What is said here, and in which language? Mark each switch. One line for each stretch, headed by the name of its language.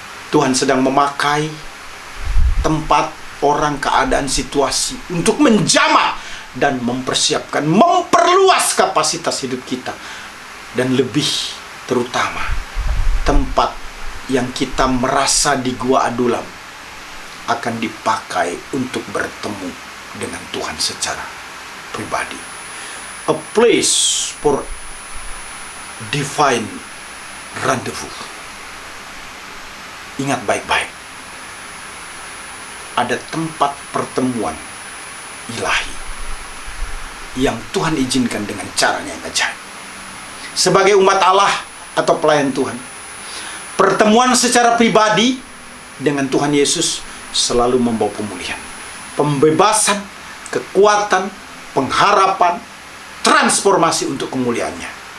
Indonesian: Tuhan sedang memakai tempat, orang, keadaan, situasi untuk menjamah dan mempersiapkan, memperluas kapasitas hidup kita. Dan lebih terutama, tempat yang kita merasa di Gua Adullam akan dipakai untuk bertemu dengan Tuhan secara pribadi.
English: A place for divine rendezvous.
Indonesian: Ingat baik-baik. Ada tempat pertemuan ilahi yang Tuhan izinkan dengan caranya yang ajaib. Sebagai umat Allah atau pelayan Tuhan, pertemuan secara pribadi dengan Tuhan Yesus selalu membawa pemulihan, pembebasan, kekuatan, pengharapan, transformasi untuk kemuliaannya.